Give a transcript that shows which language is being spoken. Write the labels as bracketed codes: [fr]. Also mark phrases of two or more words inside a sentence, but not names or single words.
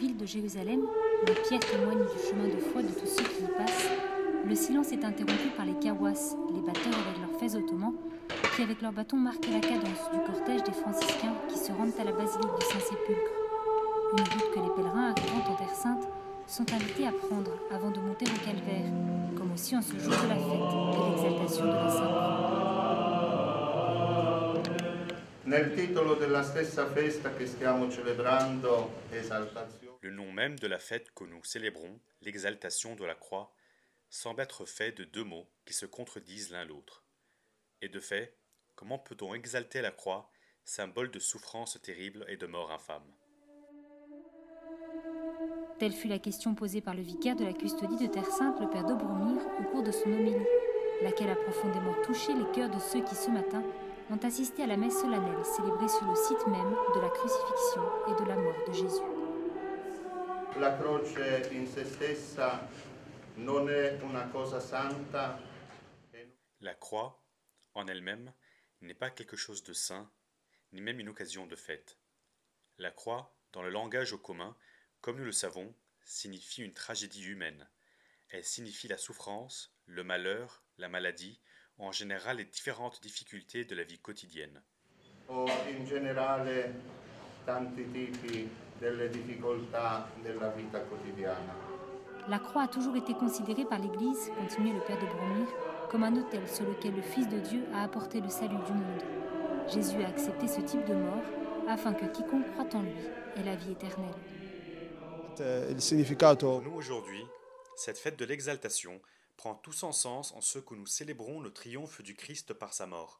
[fr] Jérusalem, où Pierre témoigne du chemin de foi de tous ceux qui y passent, le silence est interrompu par les kawas, les batteurs avec leurs fez ottomans, qui avec leurs bâtons marquent la cadence du cortège des franciscains qui se rendent à la basilique du Saint-Sépulcre. Une route que les pèlerins arrivant en Terre Sainte sont invités à prendre avant de monter au calvaire, comme aussi en ce jour de la fête et l'exaltation de la Sainte Croix. [it] Nel titolo della stessa festa che stiamo celebrando, esaltazione. [fr] Le nom même de la fête que nous célébrons, l'exaltation de la croix, semble être fait de deux mots qui se contredisent l'un l'autre. Et de fait, comment peut-on exalter la croix, symbole de souffrance terrible et de mort infâme? Telle fut la question posée par le vicaire de la custodie de Terre Sainte, le père d'Obromir, au cours de son homélie, laquelle a profondément touché les cœurs de ceux qui, ce matin, ont assisté à la messe solennelle célébrée sur le site même de la crucifixion et de la mort de Jésus. [it] La croce in se stessa non è una cosa santa. [fr] La croix, en elle-même, n'est pas quelque chose de saint, ni même une occasion de fête. La croix, dans le langage au commun, comme nous le savons, signifie une tragédie humaine. Elle signifie la souffrance, le malheur, la maladie, ou en général les différentes difficultés de la vie quotidienne. [it] O in generale tanti tipi delle difficoltà della vita quotidiana. [fr] La croix a toujours été considérée par l'Église, continuait le père de Bromir, comme un autel sur lequel le Fils de Dieu a apporté le salut du monde. Jésus a accepté ce type de mort afin que quiconque croit en lui ait la vie éternelle. Pour nous aujourd'hui, cette fête de l'exaltation prend tout son sens en ce que nous célébrons le triomphe du Christ par sa mort.